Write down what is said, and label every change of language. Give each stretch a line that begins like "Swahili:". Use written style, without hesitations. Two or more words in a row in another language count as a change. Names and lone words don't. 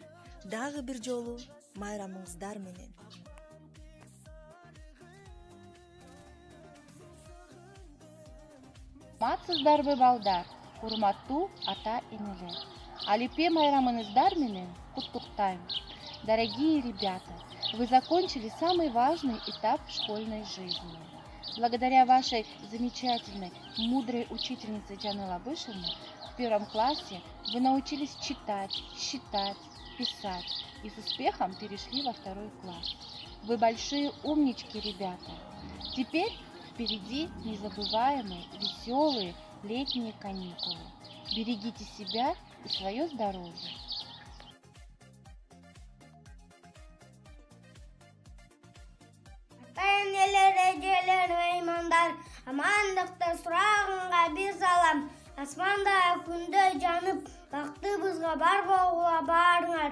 Kyrgyz: Дагы бир жолу майрамыңыздар менен. Саламатсыздарбы балдар, урматтуу ата-энелер. Алипе майрамыңыздар менен куттуктайм.
Russian: Дорогие ребята, вы закончили самый важный этап школьной жизни. Благодаря вашей замечательной, мудрой учительнице Джанел Абышевне в 1 классе вы научились читать, считать, писать и с успехом перешли во 2 класс. Вы большие умнички, ребята. Теперь впереди незабываемые, веселые летние каникулы. Берегите себя и свое здоровье.
Kyrgyz: Амандыкта сурагынга бир салам. Асманда күндөй жанып, бактыбызга бар болгула баарыңар.